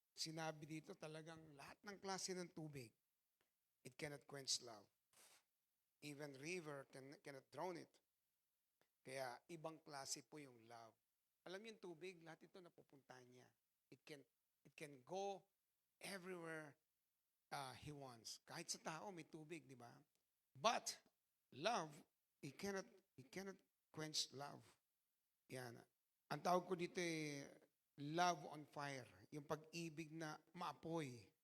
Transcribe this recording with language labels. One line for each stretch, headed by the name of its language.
Filipino: Sinabi dito talagang lahat ng klase ng tubig.
English: It cannot quench love. Even river cannot drown it.
Filipino: Kaya ibang klase po yung love. Alam niyo yung tubig, lahat ito napupuntahan niya.
English: It can go everywhere he wants.
Filipino: Kahit sa tao may tubig, di ba?
English: But love, it cannot quench love.
Filipino: Yan. Ang tawag ko dito love on fire. Yung pag-ibig na maapoy.